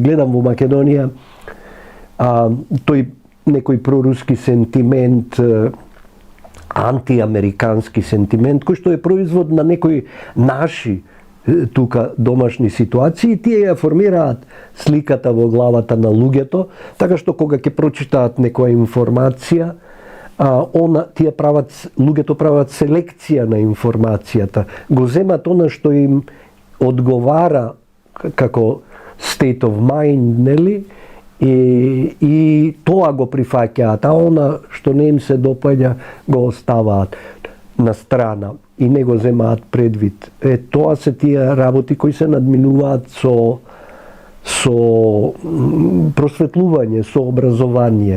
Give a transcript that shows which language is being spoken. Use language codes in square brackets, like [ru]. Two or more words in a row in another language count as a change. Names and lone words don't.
[mk] Гледам во Македонија тој некој проруски сентимент, антиамерикански сентимент, кој што е производ на некои наши тука домашни ситуации, тие ја формираат сликата во главата на луѓето, така што кога ќе прочитаат некоја информација, луѓето прават селекција на информацијата, го земат она што им одговара како [en] state of mind, [mk] нели? И тоа го прифаќаат, а она што не им се допаѓа го оставаат на страна и не го земаат предвид. Тоа се тие работи кои се надминуваат со просветлување, со образование.